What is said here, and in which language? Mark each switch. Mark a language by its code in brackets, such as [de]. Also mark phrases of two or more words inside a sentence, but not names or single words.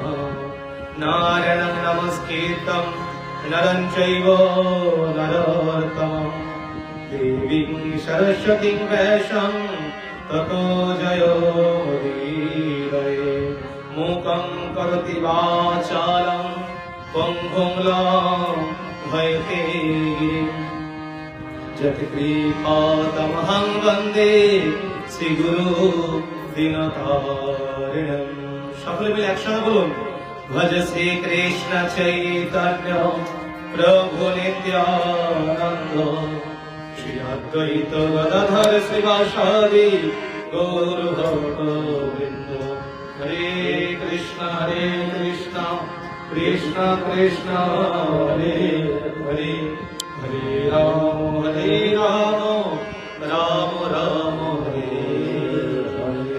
[sa] नारायणं नमस्कृतं नरं चैव नरोत्तमं देवीं सरस्वतीं व्यासं ततो जयोदीरये। मूकं करोति वाचालं पङ्गुं लङ्घयते गिरिं जत्कृपातमहं वन्दे श्रीगुरो दीनतारिणम्। [bn] সকলে মিলে একসাথে বলুন, ভজ শ্রী কৃষ্ণ চৈতন্য প্রভু নিত্যানন্দ শ্রী অদ্বৈত গদাধর শ্রীবাসাদি গৌর ভক্তবৃন্দ। হরে কৃষ্ণ কৃষ্ণ কৃষ্ণ হরে হরে হরে রাম রাম রাম হরে হরে।